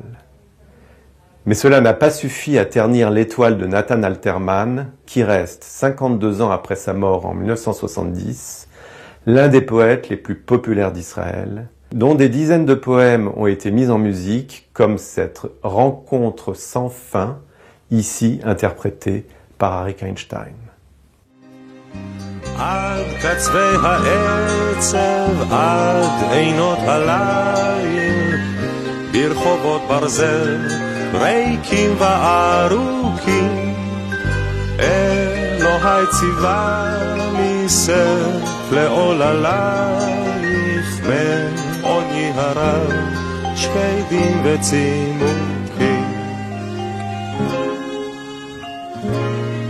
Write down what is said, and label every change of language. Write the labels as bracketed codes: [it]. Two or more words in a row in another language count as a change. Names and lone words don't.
[fr] Mais cela n'a pas suffi à ternir l'étoile de Nathan Alterman, qui reste, 52 ans après sa mort en 1970, l'un des poètes les plus populaires d'Israël, dont des dizaines de poèmes ont été mis en musique, comme cette rencontre sans fin, ici interprétée par Arik Einstein. [he] עד קצווי העצב, עד עינות הליל, ברחובות ברזל, ריקים וארוכים, אלוהי ציווה לי סף לעוללייך, מעוני הרב, שקדים וצימוקים.